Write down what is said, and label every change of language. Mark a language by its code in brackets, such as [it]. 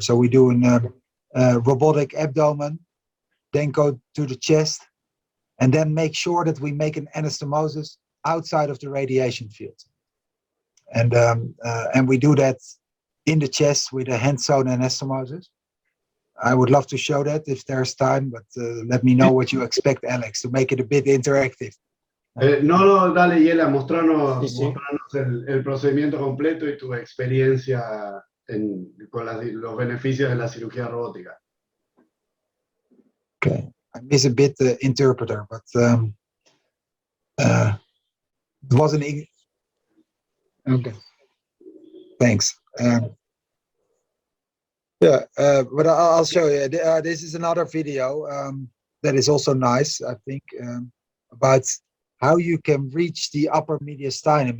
[en] So we do a robotic abdomen, then go to the chest, and then make sure that we make an anastomosis outside of the radiation field. And we do that in the chest with a hand-sewn anastomosis. I would love to show that if there's time, but let me know what you expect, Alex, to make it a bit interactive. [es] No, dale, Jelle, mostranos, Sí, sí. mostranos el procedimiento completo y tu experiencia con los beneficios de la cirugía robótica. [en] Okay, I miss a bit the interpreter, but it wasn't. Okay, thanks. But I'll show you. This is another video that is also nice, I think, about how you can reach the upper mediastinum.